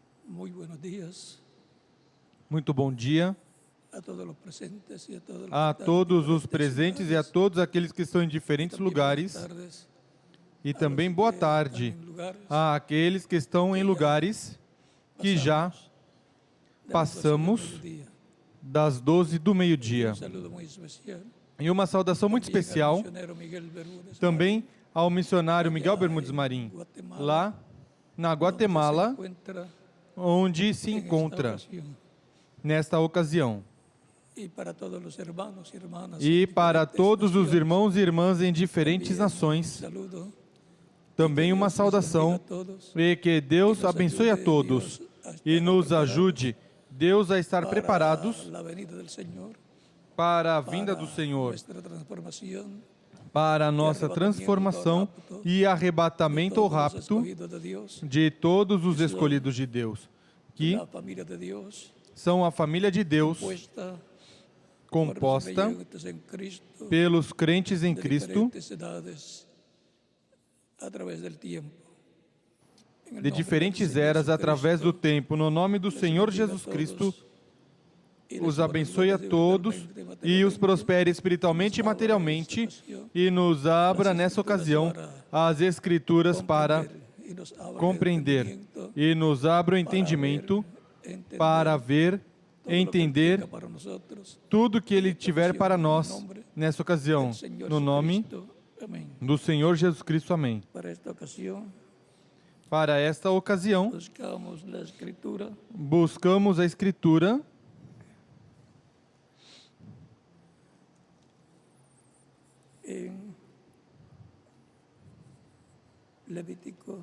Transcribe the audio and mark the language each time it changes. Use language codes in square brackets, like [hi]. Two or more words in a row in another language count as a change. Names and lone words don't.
[es] Muy buenos días [pt] Muito bom dia [es] a todos los presentes y a todos los que [pt] a [es] están en [pt] todos os [es] diferentes [pt] presentes e a [es] lugares. [pt] todos aqueles que estão em diferentes [es] También buenas [pt] lugares. [es] tardes [pt] E a também [es] los [pt] boa [es] que [pt] tarde [es] están en lugares [pt] a aqueles que estão em lugares que já [es] pasamos de las 12 del [pt] passamos [es] mediodía. [pt] das 12 do [es] Y [pt] meio-dia. [es] un saludo muy especial [pt] E uma saudação muito [es] también al [pt] especial [es] misionero Miguel Bermúdez [pt] também ao missionário Miguel [es] allá Bermudes en Marim, Guatemala, [pt] lá na [es] donde se [pt] Guatemala, [es] encuentra [pt] onde se [es] en esta [pt] encontra [es] ocasión. [pt] nesta ocasião. [es] Y para todos los hermanos y hermanas [pt] E [es] en [pt] para [es] diferentes [pt] todos os [es] naciones, [pt] irmãos e irmãs em diferentes [es] también un [pt] nações, [es] saludo. [pt] também uma [es] Dios les bendiga [pt] saudação [es] a todos. [pt] e que Deus [es] Que nos [pt] abençoe a ajude todos Deus a estar e nos [es] preparados [pt] ajude Deus a estar [es] para [pt] preparados [es] la venida del Señor, [pt] para a vinda [es] para [pt] do Senhor, [es] nuestra transformación [pt] para a nossa transformação e arrebatamento ou [es] de todos los [pt] rapto [es] escogidos de Dios, [pt] de todos os escolhidos de Deus, [es] que la familia de Dios, [pt] são a família de Deus, [es] compuesta por los [pt] composta [es] creyentes en Cristo, [pt] pelos crentes em [es] de [pt] Cristo, [es] diferentes edades, a través del tiempo. En el [pt] de [es] nombre [pt] diferentes [es] del Señor [pt] eras através do [es] Jesucristo, [pt] tempo. No nome do [es] les [pt] Senhor [es] bendiga a [pt] Jesus [es] todos [pt] Cristo, [es] y les [pt] os abençoe a [es] prospere [pt] todos [es] espiritualmente, [pt] e os [es] materialmente, [pt] prospere espiritualmente e materialmente e nos abra nessa ocasião as Escrituras para [es] y nos abra el [pt] compreender [es] entendimiento [pt] e nos abra o entendimento para ver, entender [es] para nosotros, [pt] tudo que Ele tiver para nós nessa ocasião. [es] Señor [pt] No nome [es] Jesucristo. Amén. [pt] do Senhor Jesus Cristo. Amém. [es] Para esta ocasión [pt] Para esta ocasião, [es] buscamos la escritura [pt] buscamos a Escritura [es] en Levítico